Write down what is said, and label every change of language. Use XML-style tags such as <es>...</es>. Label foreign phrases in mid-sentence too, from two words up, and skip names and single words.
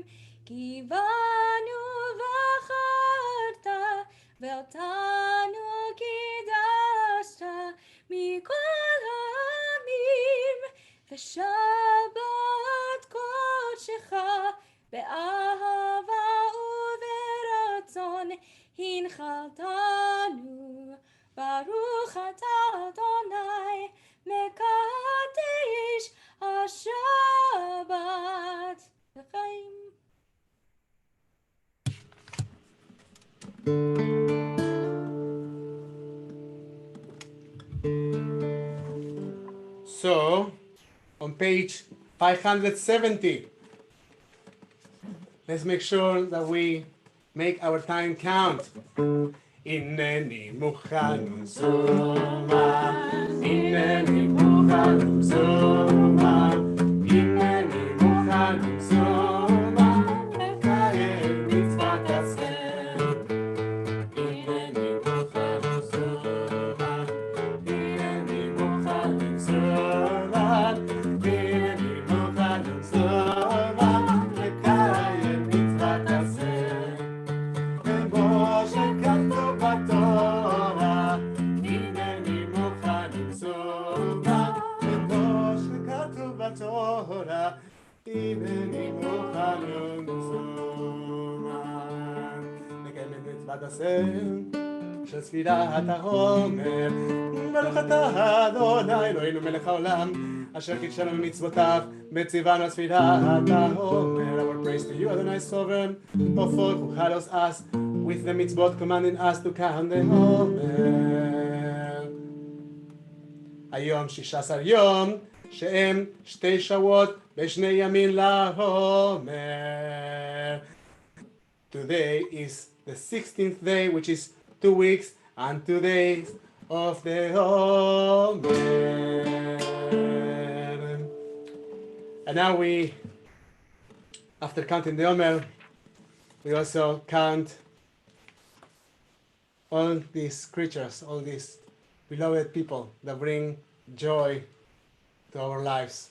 <he>כי בנו בחרת, ואותנו קידשת מכל העמים, ושבת קודשך באהבה וברצון הנחלתנו. ברוך אתה אדוני מקדש השבת לחיים.</he> <en>So, on page 570, let's make sure that we make our time count.</en> <he>הנני מוכן ומזומן, הנני מוכן ומזומן, הנני מוכן ומזומן, inneni mukhan zoma, מקיים מצוות השם. הנני מוכן ומזומן, הנני מוכן ומזומן, הנני מוכן ומזומן, inneni mukhan zoma, מקיים מצוות השם. כמו שכתוב בתורה, הנני מוכן למסורה. כמו שכתוב בתורה, הנני מוכן למסורה. נקיים את מצוות השם של ספירת העומר. ברוך אתה אדוני אלוהינו מלך העולם, אשר קידשנו במצוותיו בציוונו על ספירת העומר.</he> <en>Our praise to you, Adonai sovereign, O folk who hallows us with the mitzvot, commanding us to count the Homer.</en> <he>היום 16 יום, שהם 2 שבועות ו2 ימים להומר.</he> <en>Today is the 16th day, which is 2 weeks and 2 days of the Homer. And now we, after counting the Homer, we also count all these creatures, all these beloved people that bring joy to our lives.</en>